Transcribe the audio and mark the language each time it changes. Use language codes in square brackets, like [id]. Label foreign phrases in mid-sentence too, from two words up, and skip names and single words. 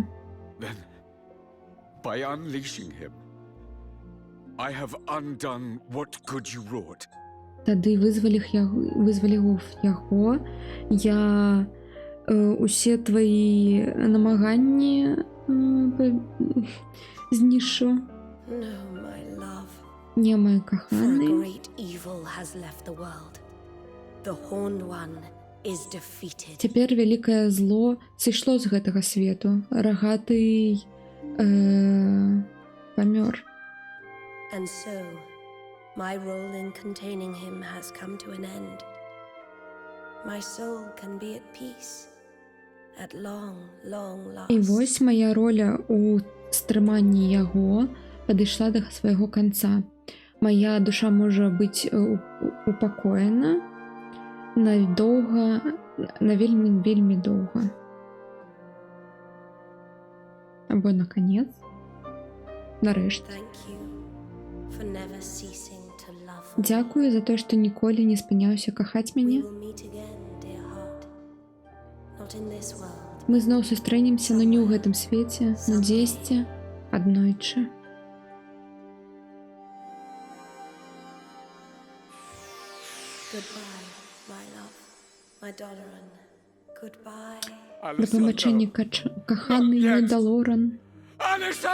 [en] Then, by unleashing him, I have undone what good you wrought. [be] Тады вызваліў яго, я усе твои намаганні знішу. [en] No, my love. [be] Не, мой [en] For a [be] каханы. [en] great evil has left the world. The Horned One is defeated. [be] Цяпер вялікае зло сышло з гэтага свету. Рагаты памёр. [en] And so, my role in containing him has come to an end. My soul can be at peace. At long, long last. [be] І вось моя роля у стрыманні яго падышла да свайго канца. Моя душа можа быць упакоена надоўга, на вельмі доўга. Або наконец, нарэшце. [en] Thank you for never ceasing to love me. [be] Дзякую за тое, што ніколі не спыняўся кахаць [en] We [be] мяне. [en] will meet again, dear heart. Not in this world. [be] Мы зноў сустрэнемся, но не ў гэтым свеце, но дзесьці аднойчы. [en] Goodbye, my love, my Doloran. Goodbye. [be] Да пабачэння, каханы мой Далоран. Алиса!